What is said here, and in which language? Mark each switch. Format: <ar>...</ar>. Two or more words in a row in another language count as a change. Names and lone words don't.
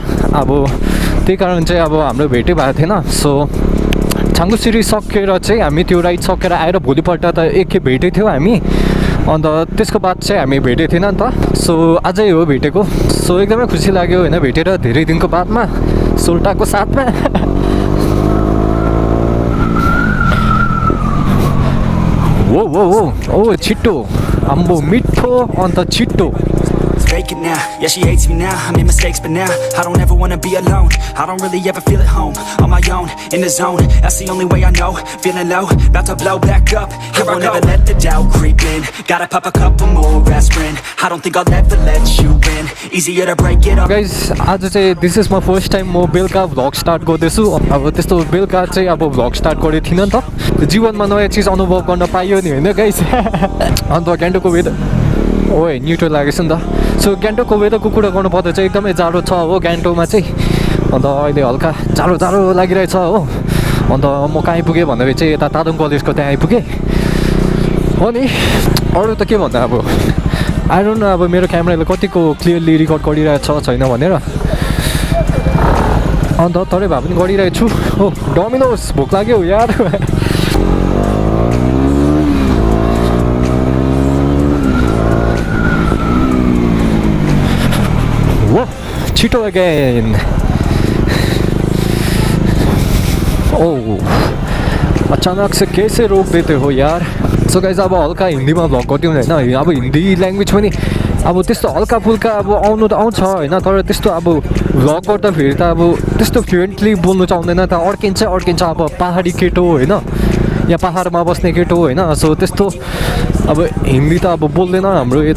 <ne>अब त्यही कारण चाहिँ अब हाम्रो भेटै भएको थिएन सो छाङ्गु सिरी सकेर चाहिँ हामी त्यो राइड सकेर आएर भोलिपल्ट त एकखेप भेटेको थियौँ हामी अन्त त्यसको बाद चाहिँ हामी भेटेको थिएन नि त सो आजै हो भेटेको सो एकदमै खुसी लाग्यो होइन भेटेर धेरै दिनको बादमा सोल्टाको साथमा वो वो वो ओ छिट्टो आम्बो मिठो अन्त छिट्टो</ne> <en>Fake it now, yeah she hates me now. I made mistakes but now I don't ever wanna be alone. I don't really ever feel at home. On my own, in the zone, that's the only way I know. Feeling low, about to blow back up. Here I won't ever let the doubt creep in. Gotta pop a couple more aspirin. I don't think I'll ever let you in. Easier to break it up. Guys,</en> <ne>आज चाहिँ</ne> <en>this is my first time</en> <ne>म बेलुका भ्लग स्टार्ट गर्दैछु अब त्यस्तो बेलुका चाहिँ अब भ्लग स्टार्ट गरेको थिइनँ नि त जीवनमा नयाँ चिज अनुभव गर्न पाइयो नि होइन गाइस अन्त गान्तोकको वेदर ओए न्युट्रल लागेछ नि त सो गान्तोकको वेदरको कुरा गर्नुपर्दा चाहिँ एकदमै जाडो छ हो गान्तोकमा चाहिँ अन्त अहिले हल्का जाडो जाडो लागिरहेछ हो अन्त म कहाँ आइपुगेँ भन्दाखेरि चाहिँ यता तादोङ कलेजको त्यहाँ आइपुगेँ हो नि अरू त के भन्दा अब</ne> <en>I don't know</en> <ne>अब मेरो क्यामेराले कतिको क्लियरली रेकर्ड गरिरहेको छ छैन भनेर अन्त तरै भए पनि गरिरहेको छु हो डोमिनोस भोक लाग्यो यार वो छिटो अगेन ओ</ne> <hi>अचानक से कैसे रोक देते हो यार</hi> <ne>सो गाइज अब हल्का हिन्दीमा भ्लग गरिदिउँ होइन अब हिन्दी ल्याङ्ग्वेज पनि अब त्यस्तो हल्का फुल्का अब आउनु त आउँछ होइन तर त्यस्तो अब भ्लग गर्दाखेरि त अब त्यस्तो फ्लुएन्टली बोल्नु चाहुँदैन त अड्किन्छ अब पाहाडी केटो होइन या पाहाडमा बस्ने केटो होइन सो त्यस्तो अब हिन्दी त अब बोल्दैन हाम्रो यता</ne>